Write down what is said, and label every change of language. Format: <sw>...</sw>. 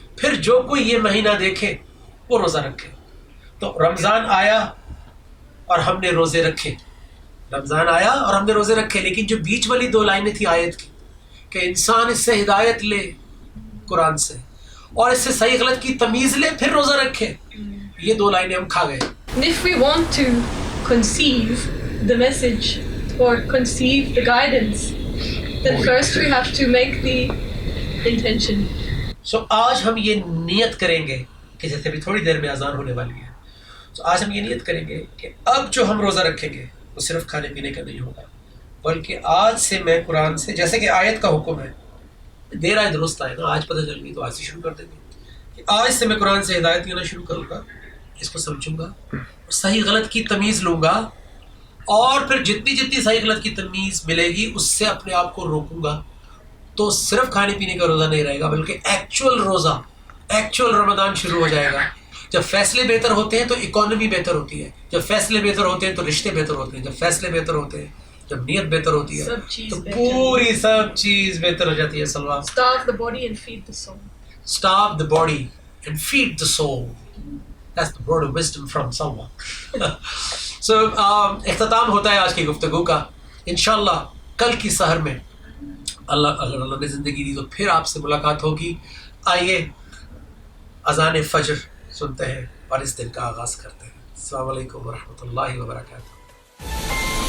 <ur>پھر جو کوئی یہ مہینہ دیکھے وہ روزہ رکھے. تو رمضان آیا اور ہم نے روزے رکھے, رمضان آیا اور ہم نے روزے رکھے, لیکن جو بیچ والی 2 لائنیں تھی آیت کی کہ انسان اس سے ہدایت لے قرآن سے, اور اس سے صحیح غلط کی تمیز لے, پھر روزہ رکھے, یہ 2 لائنیں ہم کھا گئے.</ur> <en>And if we want to conceive the message or conceive the guidance, then first we have to make the intention.</en> <ur>So آج ہم یہ نیت کریں گے کہ جیسے بھی تھوڑی دیر میں اذان ہونے والی ہے، تو آج ہم یہ نیت کریں گے کہ اب جو ہم روزہ رکھیں گے وہ صرف کھانے پینے کا نہیں ہوگا، بلکہ آج سے میں قرآن سے، جیسے کہ آیت کا حکم ہے، دیر آئے درست آئے نا، آج پتہ چل گئی تو آج سے شروع کر دیں گے کہ آج سے میں قرآن سے ہدایت لینا شروع کروں گا، اس کو سمجھوں گا، صحیح غلط کی تمیز لوں گا، اور پھر جتنی صحیح غلط کی تمیز ملے گی اس سے اپنے آپ کو روکوں گا. تو صرف کھانے پینے کا روزہ نہیں رہے گا، بلکہ ایکچوئل روزہ، ایکچوئل رمضان شروع ہو جائے گا. جب فیصلے بہتر ہوتے ہیں تو اکانومی بہتر ہوتی ہے، جب فیصلے بہتر ہوتے ہیں تو رشتے بہتر ہوتے ہیں، جب فیصلے بہتر ہوتے ہیں، جب نیت بہتر ہوتی ہے تو پوری سب چیز بہتر ہو جاتی ہے. Salman</ur> <en>Starve the body and feed the soul. starve the body and feed the soul. That's the word of wisdom from someone.</en> <ur>So اختتام ہوتا ہے آج کی گفتگو کا. انشاءاللہ کل کی سحر میں اللہ نے زندگی دی تو پھر آپ سے ملاقات ہوگی. آئیے اذان فجر سنتے ہیں اور اس دن کا آغاز کرتے ہیں. السلام علیکم ورحمۃ اللہ وبرکاتہ.</ur>